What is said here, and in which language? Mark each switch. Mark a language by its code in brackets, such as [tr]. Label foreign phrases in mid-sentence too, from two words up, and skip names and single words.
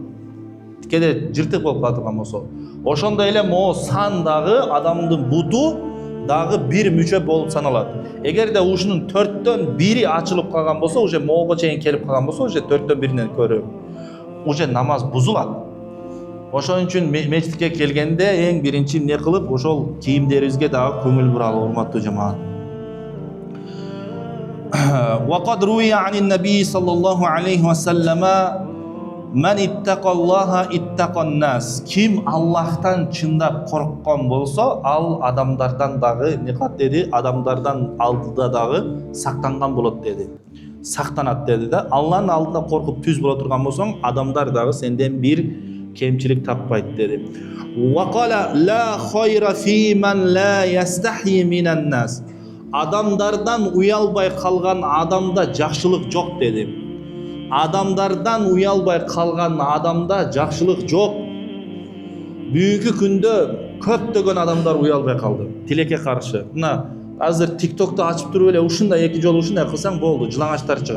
[ky] Кээде жыртык болуп кала турган болсо. Ошондой эле могу сан дагы адамдын буту дагы бир мүчө болуп саналат. Эгерде ушунун 4/1 ачылып калган болсо, уже могуга чейин келип калган болсо, уже 4/1 көрө уже намаз бузулат. Ошон үчүн мечитке келгенде эң биринчи эмне кылып, ошол кийимдерибизге дагы көңүл буралы, урматтуу жамаат. [ar] وقد روي عن النبي صلى الله عليه وسلم من اتقى الله اتقى الناس. [ky] Ким Алладан чындап корккон болсо, ал адамдардан дагы эмне кылат деди? Адамдардан алдыда дагы сактанган болот деди. Сактанат деди да. Алланын алдында коркуп түз боло турган болсоң, адамдар дагы сенден бир кемчилик таппайт деди. [ar] وقال لا خير في من لا يستحي من الناس. [ky] Адамдардан уялбай калган адамда жакшылык жок деди. Адамдардан уялбай калган адамда жакшылык жок. Бүгүнкү күндө көптөгөн адамдар уялбай калды. Тилекке каршы. Мына азыр TikTok'та ачып туруп эле ушундай 2 жолу ушундай кылсаң болду, жылаңачтар чыгат.